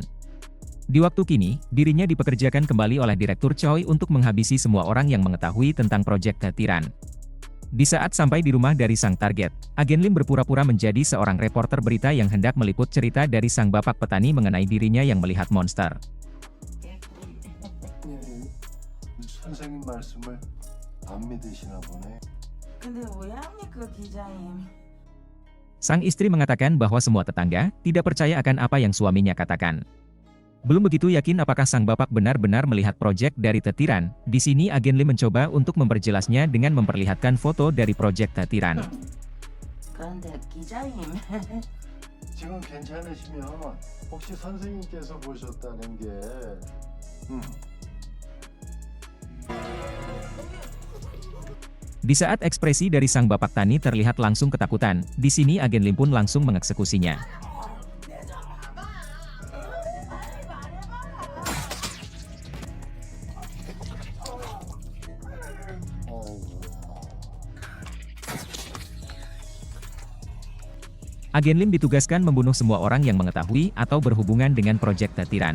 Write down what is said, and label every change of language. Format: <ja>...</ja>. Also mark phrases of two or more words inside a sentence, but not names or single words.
<id>Di waktu kini, dirinya dipekerjakan kembali oleh Direktur Choi untuk menghabisi semua orang yang mengetahui tentang proyek tetiran. Di saat sampai di rumah dari sang target, Agen Lim berpura-pura menjadi seorang reporter berita yang hendak meliput cerita dari sang bapak petani mengenai dirinya yang melihat monster.</id> <ko>선생님 말씀을 안 믿으시나 보네. 근데 왜 합니까, 기자님?</ko> <id>Sang istri mengatakan bahwa semua tetangga tidak percaya akan apa yang suaminya katakan. Belum begitu yakin apakah sang bapak benar-benar melihat proyek dari tetiran. Di sini Agen Lim mencoba untuk memperjelasnya dengan memperlihatkan foto dari proyek tetiran.</id> <ko>그런데 기자님, 지금 괜찮으시면 혹시 선생님께서 보셨다는 게</ko> <id>Di saat ekspresi dari sang bapak tani terlihat langsung ketakutan, di sini Agen Lim pun langsung mengeksekusinya. Agen Lim ditugaskan membunuh semua orang yang mengetahui atau berhubungan dengan proyek tetiran.</id>